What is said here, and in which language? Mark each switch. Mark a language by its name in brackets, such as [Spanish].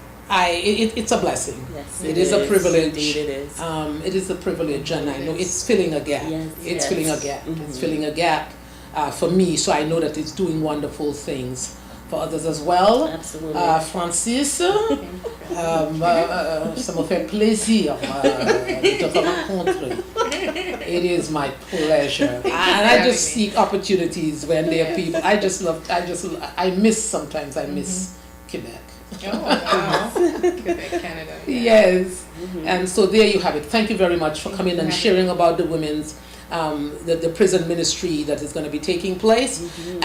[English] It's a blessing. Yes, it is a privilege. Indeed it is. It is a privilege, and I know it's filling a gap. Yes, it's filling a gap. Mm-hmm. It's filling a gap for me, so I know that it's doing wonderful things for others as well. Absolutely. [French] Francis, ça me fait plaisir de te rencontrer. [English] It is my pleasure, and I just seek opportunities when there are people. I miss Quebec. Oh, wow. Quebec, Canada. Yeah. Yes. Mm-hmm. And so there you have it. Thank you very much for coming and sharing about the women's, the prison ministry that is going to be taking place. Mm-hmm.